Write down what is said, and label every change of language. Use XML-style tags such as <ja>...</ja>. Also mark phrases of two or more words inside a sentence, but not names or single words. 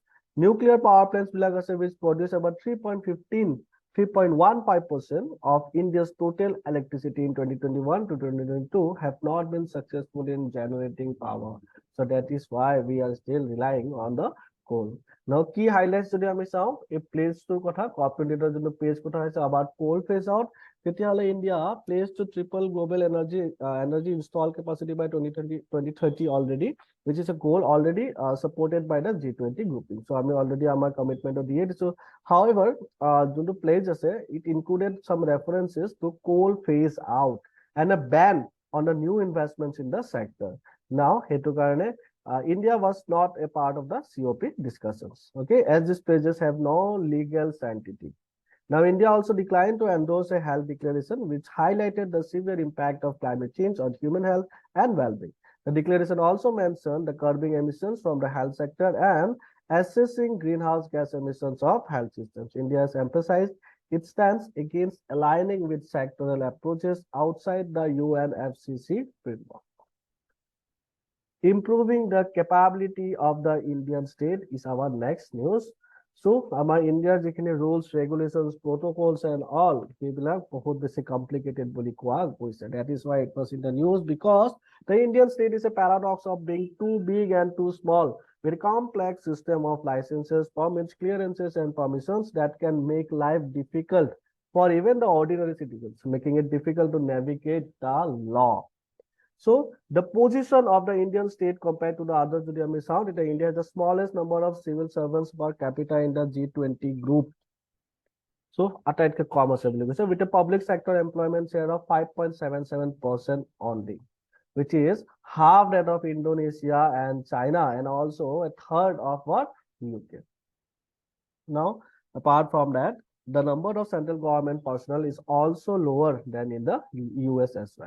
<en>Nuclear power plants which produce about 3.15% of India's total electricity in 2021 to 2022 have not been successful in generating power. So that is why we are still relying on the coal. Now, key highlights today</en> <as>আমি চাও এই প্লেজ টুৰ কথা COP28 যোনটো পেজ কথা হৈছে</as> <en>about coal phase out, তেতিয়াহলে India plays to triple global energy install capacity by 2030 already, which is a goal already supported by the G20 grouping.</en> <as>So আমি already আমাৰ commitment দিয়ে দিছো.</as> <en>However,</en> <as>যোনটো pledge আছে,</as> <en>it included some references to coal phase out and a ban on the new investments in the sector. Now,</en> <as>হেতু কাৰণে</as> <en>India was not a part of the COP discussions, okay, as these pledges have no legal sanctity. Now, India also declined to endorse a health declaration, which highlighted the severe impact of climate change on human health and well-being. The declaration also mentioned the curbing emissions from the health sector and assessing greenhouse gas emissions of health systems. India has emphasized its stance against aligning with sectoral approaches outside the UNFCCC framework. Improving the capability of the Indian state is our next news. So, our India jikhini rules, regulations, protocols, and all,</en> <as>সেইবিলাক বহুত বেছি complicated বুলি কোৱা গৈছে.</as> <en>That is why it was in the news, because the Indian state is a paradox of being too big and too small, with a complex system of licenses, permits, clearances, and permissions that can make life difficult for even the ordinary citizens, making it difficult to navigate the law. So the position of the Indian state compared to the others,</en> <as>যদি আমি চাওঁ,</as> <en>that India has the smallest number of civil servants per capita in the G20 group.</en> <as>So আটাইতকৈ কম আছে বুলি কৈছে,</as> <en>with a public sector employment share of 5.77% only, which is half that of Indonesia and China, and also a third of what? UK. Now, apart from that, the number of central government personnel is also lower than in the US as well.</en>